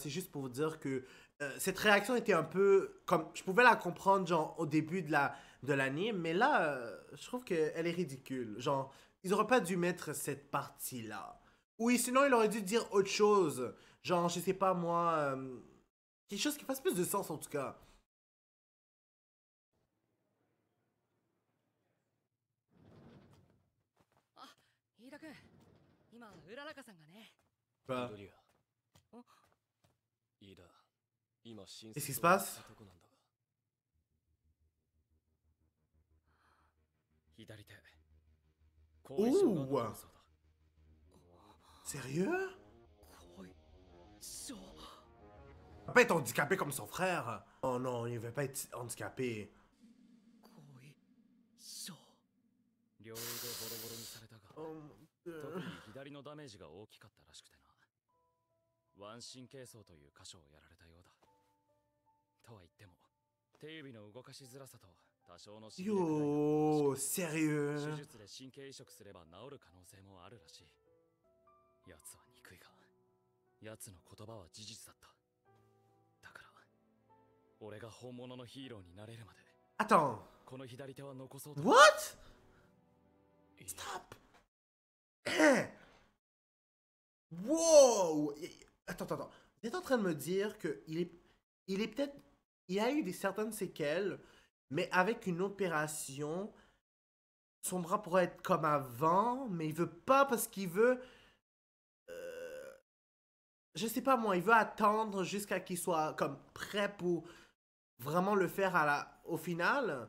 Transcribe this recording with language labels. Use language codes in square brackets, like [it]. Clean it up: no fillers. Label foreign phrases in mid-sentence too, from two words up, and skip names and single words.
[fr] C'est juste pour vous dire que cette réaction était un peu comme je pouvais la comprendre genre au début de l'anime, mais là, je trouve qu'elle est ridicule. Genre, ils auraient pas dû mettre cette partie là. Oui, sinon il aurait dû dire autre chose. Genre, je sais pas moi, quelque chose qui fasse plus de sens en tout cas. [ja] 飯田君、今うららかさんがね。 [fr] Bah, [ja] 緑谷。飯田、今親 [fr] Qu'est-ce qui se [ja] 切をやっ [fr] passe? [ja] たとこなんだが。左手。後遺症が残るそうだ。 [fr] Sérieux? [ja] 後遺症。 [fr] Il va pas être handicapé comme son frère. Oh non, il veut pas être handicapé. [ja] 後遺症。両腕ボロボロにされたが、 [fr] Oh mon [ja] 特 [fr] dieu. [ja] に左のダメージが大きかったらしくてな。腕神経層という箇所をやられたようだ。とは言っても、手指の動かしづらさと多少のしびれぐらいの [fr] Yo, [ja] 手 [fr] sérieux? [ja] 術で神経移植すれば治る可能性もあるらしい。奴は憎いが、奴の言葉は事実だった。だから、俺が本物のヒーローになれるまで、 [fr] Attends. [ja] この左手は残そうと。 [en] What? Stop. Eh. [fr] Wow. Attends. Vous êtes en train de me dire que il est peut-être, il a eu certaines séquelles, mais avec une opération, son bras pourrait être comme avant, mais il veut pas parce qu'il veut, je sais pas moi, il veut attendre jusqu'à qu'il soit comme prêt pour vraiment le faire au final.